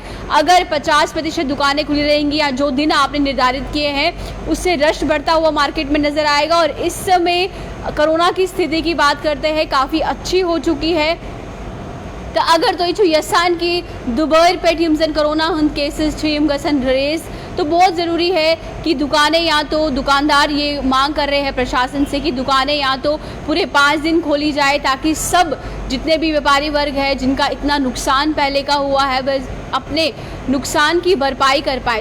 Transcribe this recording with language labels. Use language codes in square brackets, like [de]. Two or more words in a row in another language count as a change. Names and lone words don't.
[hi] अगर 50% दुकानें खुली रहेंगी या जो दिन आपने निर्धारित किए हैं उससे रश बढ़ता हुआ मार्केट में नज़र आएगा। और इस समय कोरोना की स्थिति की बात करते हैं काफ़ी अच्छी हो चुकी है। तो अगर तो [ks] ये यसान की दोपहर पेट यमजन कोरोना हंद केसेस यम गसन रेस, [hi] तो बहुत ज़रूरी है कि दुकानें या तो दुकानदार ये मांग कर रहे हैं प्रशासन से कि दुकानें या तो पूरे 5 दिन खोली जाए, ताकि सब जितने भी व्यापारी वर्ग है जिनका इतना नुकसान पहले का हुआ है वह अपने नुकसान की भरपाई कर पाए।